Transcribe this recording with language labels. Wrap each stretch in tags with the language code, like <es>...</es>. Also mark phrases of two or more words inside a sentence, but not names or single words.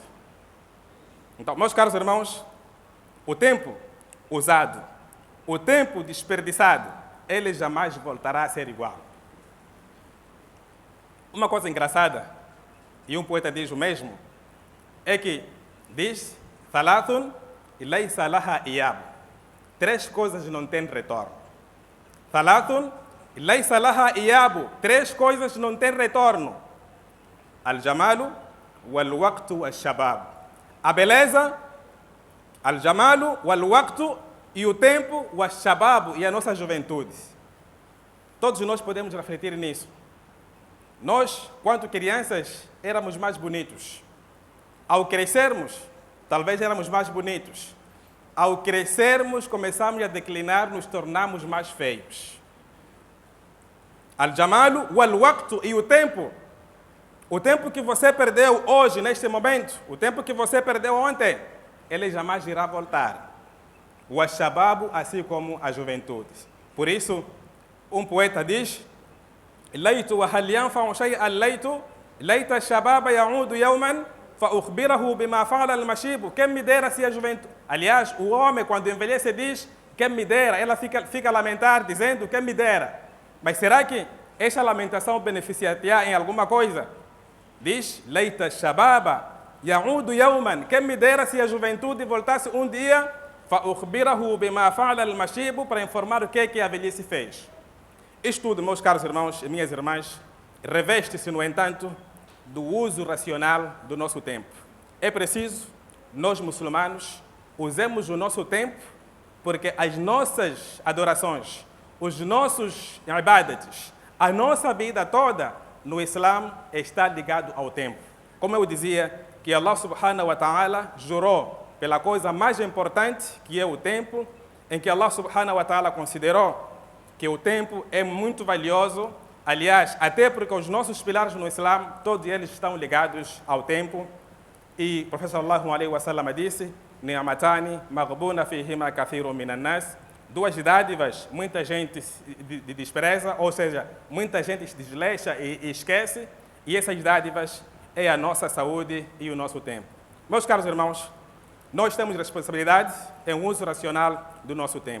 <pt>Então, meus caros irmãos, o tempo usado, o tempo desperdiçado, ele jamais voltará a ser igual. Uma coisa engraçada, e um poeta diz o mesmo, é que diz:</pt> <ar>ثلاثة ليس لها إياب.</ar> <pt>3 coisas não têm retorno.</pt> <ar>ثلاثة ليس لها إياب.</ar> <pt>3 coisas não têm retorno.</pt> <ar>الجمال والوقت والشباب.</ar> <pt>A beleza,</pt> <ar>الجمال والوقت,</ar> <pt>e o tempo,</pt> <ar>والشباب,</ar> <pt>e a nossa juventude. Todos nós podemos refletir nisso. Nós, quando crianças, éramos mais bonitos. Ao crescermos, talvez éramos mais bonitos. Ao crescermos, começamos a declinar, nos tornamos mais feios.</pt> <ar>الجمال والوقت,</ar> <pt>e o tempo que você perdeu hoje, neste momento, o tempo que você perdeu ontem, ele jamais irá voltar. O shababu, assim como a juventude. Por isso, um poeta diz:</pt> <ar>ليت وهل ينفع شيئا ليت ليت الشباب يعود يوما فأخبره بما فعل المشيب.</ar> <pt>Quem me dera se a juventude. Aliás, o homem, quando envelhece, diz: quem me dera. Ela fica a lamentar, dizendo: quem me dera. Mas será que essa lamentação beneficiaria em alguma coisa? Diz:</pt> <ar>ليت الشباب يعود يوما.</ar> <pt>Quem me dera se a juventude voltasse um dia,</pt> <ar>فأخبره بما فعل المشيب,</ar> <pt>para informar o que a velhice fez. Isto tudo, meus caros irmãos e minhas irmãs, reveste-se, no entanto, do uso racional do nosso tempo. É preciso, nós muçulmanos, usemos o nosso tempo, porque as nossas adorações, os nossos ibadats, a nossa vida toda no Islã está ligado ao tempo. Como eu dizia, que</pt> <ar>الله سبحانه وتعالى</ar> <pt>jurou pela coisa mais importante, que é o tempo, em que</pt> <ar>الله سبحانه وتعالى</ar> <pt>considerou que o tempo é muito valioso. Aliás, até porque os nossos pilares no Islã, todos eles estão ligados ao tempo. E o professor</pt> <ar>صلى الله عليه وسلم</ar> <pt>disse:</pt> <ar>"نعمتان مغبون فيهما كثير من الناس",</ar> <pt>duas dádivas, muita gente despreza, ou seja, muita gente desleixa e esquece, e essas dádivas é a nossa saúde e o nosso tempo. Meus caros irmãos, nós temos responsabilidade em uso racional do nosso tempo.</pt>